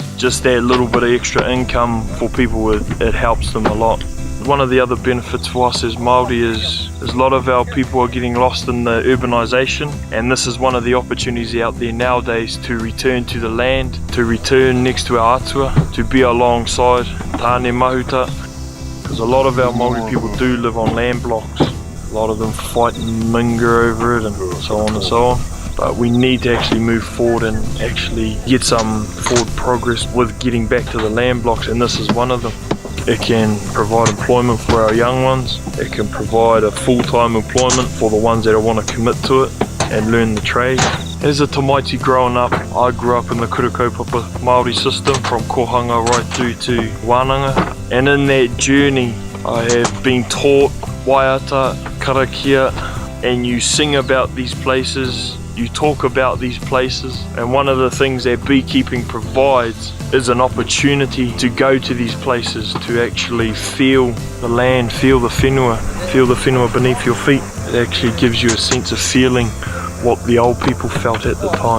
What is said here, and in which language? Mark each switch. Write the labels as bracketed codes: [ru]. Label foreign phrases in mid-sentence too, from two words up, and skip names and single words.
[en] Just that little bit of extra income for people, it helps them a lot. One of the other benefits for us as Māori is a lot of our people are getting lost in the urbanisation, and this is one of the opportunities out there nowadays to return to the land, to return next to our atua, to be alongside tāne mahuta. Because a lot of our Māori people do live on land blocks. A lot of them fight and minga over it and so on and so on. But we need to actually move forward and actually get some forward progress with getting back to the land blocks, and this is one of them. It can provide employment for our young ones. It can provide a full-time employment for the ones that want to commit to it and learn the trade. As a Tamaiti growing up, I grew up in the Kurakaupapa Māori system from Kohanga right through to Whanau. And in that journey, I have been taught [mi] waiata, karakia, [en] and you sing about these places, you talk about these places, and one of the things that beekeeping provides is an opportunity to go to these places, to actually feel the land, feel the whenua beneath your feet. It actually gives you a sense of feeling what the old people felt at the time.